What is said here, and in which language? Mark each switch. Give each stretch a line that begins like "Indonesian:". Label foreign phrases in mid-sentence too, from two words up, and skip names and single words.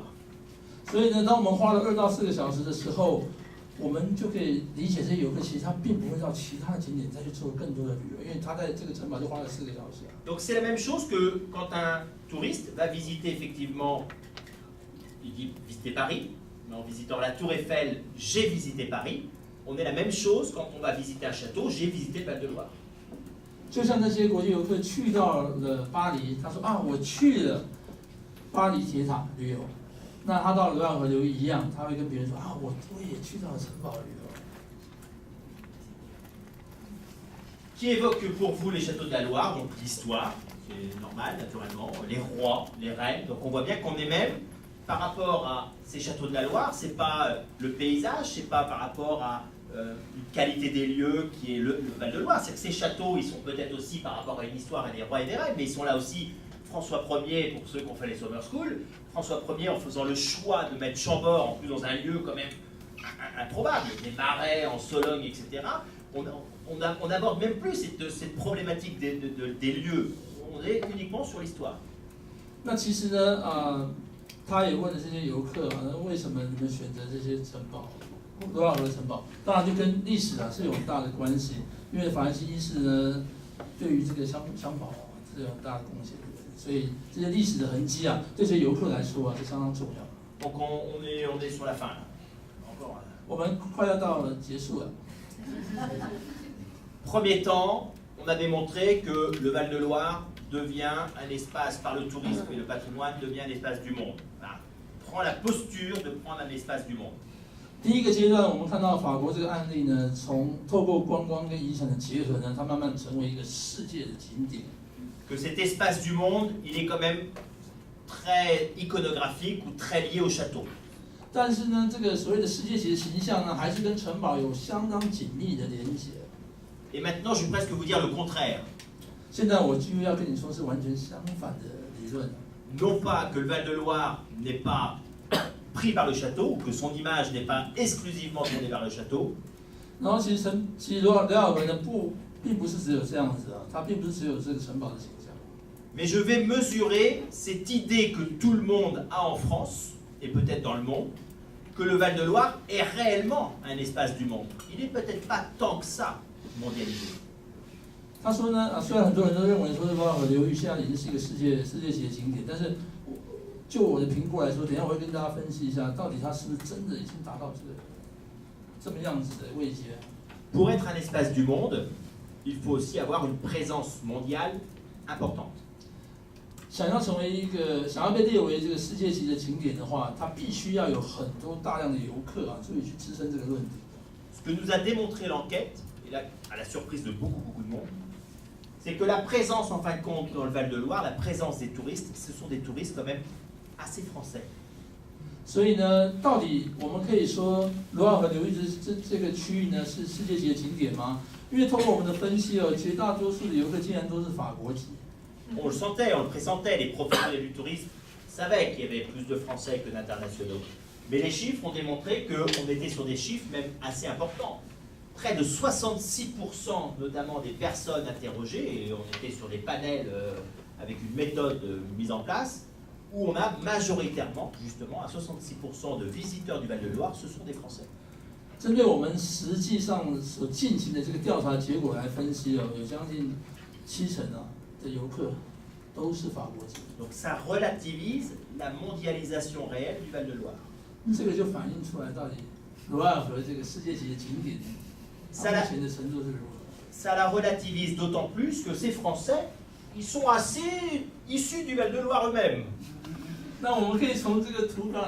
Chinese: 所以呢，当我们花了2到4个小时的时候，我们就可以理解这些游客其实他并不会到其他的景点再去做更多的旅游，因为他在这个城堡就花了4个小时。
French: Donc c'est la même chose que quand un touriste va visiter effectivement, il dit visiter Paris, mais en visitant la Tour Eiffel, j'ai visité Paris. On est la même chose quand on va visiter un château, j'ai visité le Val-de-Loire.
Chinese: 就像那些国际游客去到了巴黎，他说啊，我去了巴黎铁塔旅游。那他到卢瓦尔河流域一样，他会跟别人说啊，我也去到了城堡旅游。
French: Qui évoque pour vous les châteaux de la Loire, donc l'histoire, c'est normal naturellement, les rois, les reines, donc on voit bien qu'on est même par rapport à ces châteaux de la Loire, c'est pas le paysage, c'est pas par rapport à une qualité des lieux qui est le Val-de-Loire, c'est que ces châteaux, ils sont peut-être aussi par rapport à une histoire et des rois et des reines, mais ils sont là aussi. François Ier, pour ceux qui ont fait les
English: Summer School,
French: François Ier, en faisant le choix de mettre Chambord en plus dans un lieu quand même improbable, des marais en Sologne, etc., on n'aborde même plus cette problématique des lieux. On est uniquement sur l'histoire.
Chinese: 那其实呢，他也问了这些游客为什么你们选择这些城堡，卢瓦尔河城堡？当然就跟历史是有很大的关系，因为法兰西一世呢，对于这个香堡是有很大的贡献。所以这些历史的痕迹对这些游客来说是相当重要。
French: Donc on est sur la fin là. Encore.
Chinese: 我们快要到了结束了。
French: Premier temps, on a démontré que le Val-de-Loire devient un espace par le tourisme et le patrimoine devient un espace du monde. Voilà. Prend la posture de prendre un espace du monde.
Chinese: 第一个阶段，我们看到法国这个案例呢，从透过观光跟遗产的结合呢，它慢慢成为一个世界的景点。
French: Que cet espace du monde, il est quand même très iconographique ou très lié au château.
Chinese: 但是呢，这个所谓的世界级的形象呢，还是跟城堡有相当紧密的连接。
French: Et maintenant, je vais presque vous dire le contraire.
Chinese: 现在我就要跟你说是完全相反的理论。
French: Non pas que le Val-de-Loire n'est pas pris par le château, ou que son image n'est pas exclusivement tournée vers le château.
Chinese: 然后其实卢瓦尔河呢并不是只有这样子它并不是只有这个城堡的形象。
French: Mais je vais mesurer cette idée que tout le monde a en France, et peut-être dans le monde, que le Val-de-Loire est réellement un espace du monde. Il n'est peut-être pas tant que ça mondialisé.
Chinese: 他说呢，虽然很多人都认为说卢瓦尔河流域现在已经是一个世界级的景点，但是就我的评估来说，等一下我会跟大家分析一下，到底它是不是真的已经达到这么样子的位阶。
French: Pour être un espace du monde, il faut aussi avoir une présence mondiale importante.
Chinese: 想要被列为这个世界级的景点的话，它必须要有很多大量的游客足以去支撑这个论点。
French: Ce que nous a démontré l'enquête, et là, à la surprise de beaucoup de monde, c'est que la présence, en fin de compte, dans le Val-de-Loire, la présence des touristes, ce sont des touristes quand même assez français.
Chinese: 所以呢，到底我们可以说卢瓦尔河流域这个区域呢是世界级的景点吗？因为通过我们的分析绝大多数的游客竟然都是法国籍。
French: On le sentait, on le pressentait, les professionnels du tourisme savaient qu'il y avait plus de Français que d'internationaux. Mais les chiffres ont démontré qu'on était sur des chiffres même assez importants. Près de 66% notamment des personnes interrogées, et on était sur des panels avec une méthode mise en place, où on a majoritairement, justement, à 66% de visiteurs du Val-de-Loire, ce sont des Français.
Chinese: 针对我们实际上所进行的这个调查结果来分析有将近70%的游客都是法国籍。
French: Donc ça relativise la mondialisation réelle du Val-de-Loire.
Chinese: 这个就反映出来到底卢瓦尔河这个世界级的景点，它目前的程度是如何。
French: Ça la relativise d'autant plus que ces Français, ils sont assez issus du Val-de-Loire eux-mêmes.